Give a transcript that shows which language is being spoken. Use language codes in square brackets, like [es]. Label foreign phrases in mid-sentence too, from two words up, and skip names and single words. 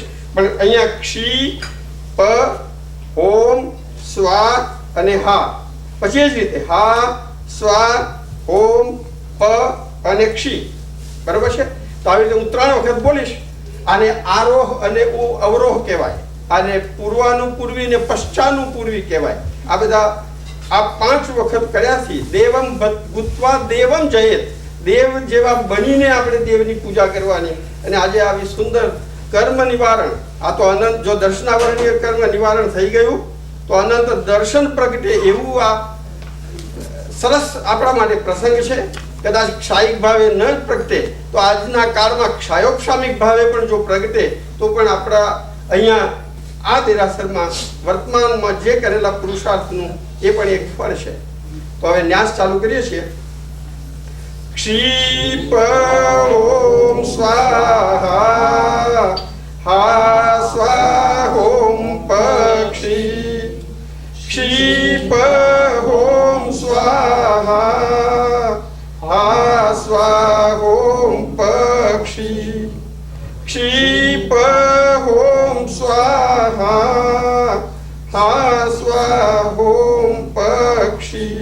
[gu] પણ અહીંયા ક્ષી, પ, ઓમ, સ્વા અને હા, પછી એ જ રીતે હા, સ્વા, ઓમ, પ અને ક્ષી, બરાબર છે? તો આવી રીતે હું 3 વખત બોલીશ। આને આરોહ અને અવરોહ કહેવાય, આને પૂર્વાનુપૂર્વી ને પશ્ચાનુપૂર્વી કહેવાય। આ બધા આ 5 વખત કર્યાથી [sa] देवम भूत्वा देवम जयेत, [gu] દેવ જેવા બનીને આપણે દેવની પૂજા કરવાની। અને આજે આવી સુંદર કર્મ નિવારણ, આ તો અનંત જો દર્શનાવરણીય કર્મ નિવારણ થઈ ગયું તો અનંત દર્શન પ્રગટે એવું આ સરસ આપણા માટે પ્રસંગ છે। કદાચ ક્ષાયિક ભાવે ન પ્રગટે તો આજના કાળમાં ક્ષાયોપશમિક ભાવે પણ જો પ્રગટે તો પણ આપણા અહીંયા આ देरासરમાં વર્તમાનમાં જે કરેલા પુરુષાર્થનું એ પણ એક ફળ છે। તો હવે ન્યાસ ચાલુ કરીએ છીએ। [sa] क्षीप ओम स्वाहा, हा स्वाहोम पक्षी, क्षीप ओम स्वाहा, हा स्वाहोम पक्षी, क्षीप ओम स्वाहा, हा स्वाहोम पक्षी।